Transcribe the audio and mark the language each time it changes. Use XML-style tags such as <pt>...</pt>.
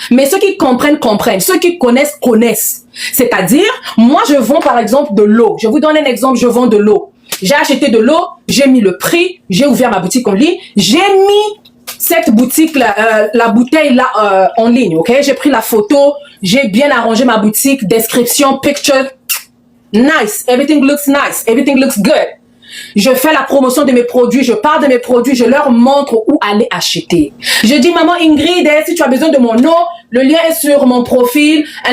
<fr>Mais ceux qui comprennent, comprennent. Ceux qui connaissent, connaissent. C'est-à-dire, moi, je vends par exemple de l'eau. Je vous donne un exemple, je vends de l'eau. J'ai acheté de l'eau, j'ai mis le prix, j'ai ouvert ma boutique en ligne, j'ai mis cette boutique-là, la bouteille-là en ligne, ok? J'ai pris la photo, j'ai bien arrangé ma boutique, description, picture.</fr> <en>Nice, everything looks nice, everything looks good.</en> <fr>Je fais la promotion de mes produits, je parle de mes produits, je leur montre où aller acheter. Je dis, maman Ingrid, si tu as besoin de mon eau, le lien est sur mon profil.</fr>